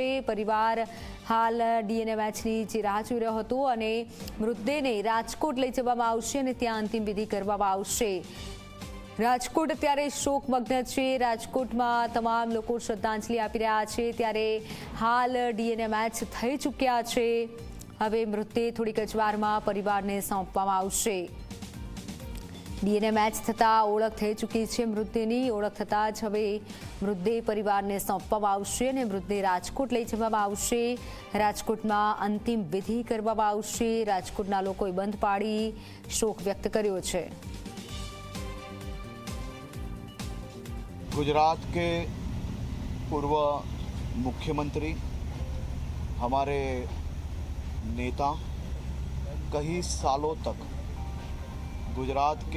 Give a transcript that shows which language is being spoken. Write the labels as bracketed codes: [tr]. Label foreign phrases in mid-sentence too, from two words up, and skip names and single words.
[gu] પરિવાર હાલ ડીએનએ મેચની જે રાહ જોઈ રહ્યો હતો અને મૃતદેહને રાજકોટ લઈ જવામાં આવશે અને ત્યાં અંતિમ વિધિ કરવામાં આવશે। રાજકોટ અત્યારે શોકમગ્ન છે। રાજકોટમાં તમામ લોકો શ્રદ્ધાંજલિ આપી રહ્યા છે, ત્યારે હાલ ડીએનએ મેચ થઈ ચૂક્યા છે। હવે મૃતદેહ થોડીક જ વારમાં પરિવારને સોંપવામાં આવશે। ડીએનએ મેચ થતા ઓળખ થઈ ચૂકી હૈ। મૃતદેહની ઓળખ થતા જ હવે મૃતદેહ પરિવારને સોંપવામાં આવશે અને મૃતદેહ રાજકોટ લઈ જવામાં આવશે। રાજકોટમાં અંતિમ વિધિ કરવામાં આવશે। રાજકોટના લોકોએ બંધ પાડી શોક વ્યક્ત કર્યો છે। [hi] गुजरात के पूर्व मुख्यमंत्री, हमारे नेता, कई सालों तक गुजरात के